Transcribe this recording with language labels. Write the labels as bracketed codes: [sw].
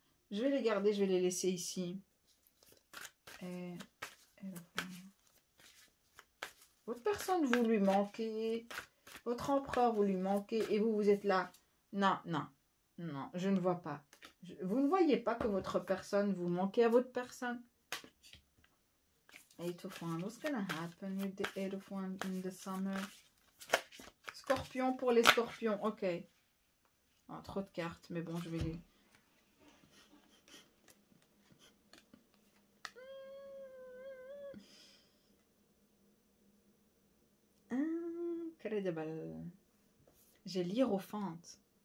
[fr] Je vais les garder, je vais les laisser ici. Et votre personne, vous lui manquez. Votre empereur, vous lui manquez. Et vous, vous êtes là. Non, non, non, je ne vois pas. Vous ne voyez pas que votre personne, vous manquez à votre personne. [en] Eight of Wands. What's gonna happen with the Eight of Wands in the summer? [fr] Scorpion pour les scorpions. Ok. Oh, trop de cartes, mais bon, je vais les... [en] Incredible. [fr] J'ai l'Hiérophante.